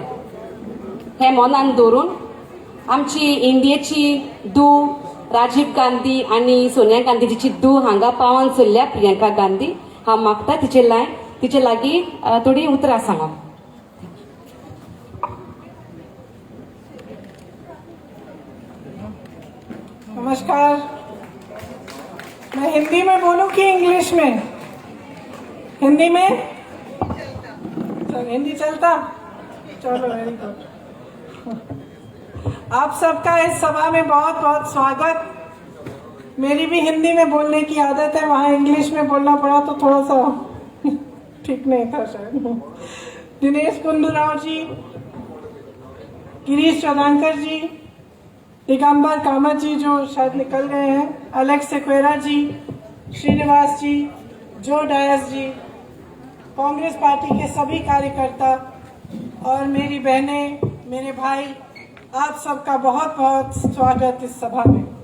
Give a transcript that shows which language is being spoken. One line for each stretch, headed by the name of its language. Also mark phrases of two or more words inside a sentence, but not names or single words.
Konkani: हे मनान दवरून आमची इंडियेची धूव राजीव गांधी आणि सोनिया गांधीची धूव हांगा पावन चल्ल्या प्रियंका गांधी. हांव मागता तिचे लागीं थोडी उतरां सांगप.
Hindi: नमस्कार. मैं हिंदी में बोलूं कि इंग्लिश में? हिंदी में? हिंदी चलता? चलो,
English: very good.
Hindi: आप सबका इस सभा में बहुत बहुत स्वागत. मेरी भी हिंदी में बोलने की आदत है, वहाँ इंग्लिश में बोलना पड़ा तो थोड़ा सा ठीक नहीं था शायद. दिनेश गुंडूराव जी, गिरीश चौधांकर जी, दिगंबर कामत जी जो शायद निकल गए हैं, अलेक्स सेक्वेरा जी, श्रीनिवास जी, जो डायस जी, कांग्रेस पार्टी के सभी कार्यकर्ता और मेरी बहनें, मेरे भाई, आप सबका बहुत बहुत स्वागत इस सभा में.